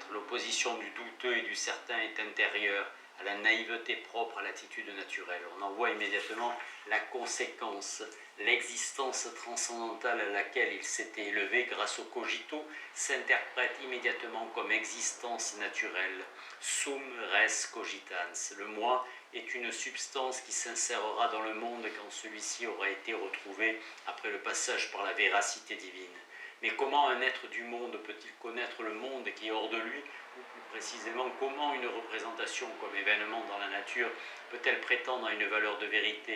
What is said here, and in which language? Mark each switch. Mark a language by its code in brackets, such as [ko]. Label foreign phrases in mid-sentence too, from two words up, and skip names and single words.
[fr] L'opposition du douteux et du certain est intérieure à la naïveté propre à l'attitude naturelle. On en voit immédiatement la conséquence. L'existence transcendantale à laquelle il s'était élevé grâce au cogito s'interprète immédiatement comme existence naturelle. [la] Sum res cogitans. [fr] Le moi est une substance qui s'insérera dans le monde quand celui-ci aura été retrouvé après le passage par la véracité divine. Mais comment un être du monde peut-il connaître le monde qui est hors de lui? Ou plus précisément, comment une représentation comme événement dans la nature peut-elle prétendre à une valeur de vérité?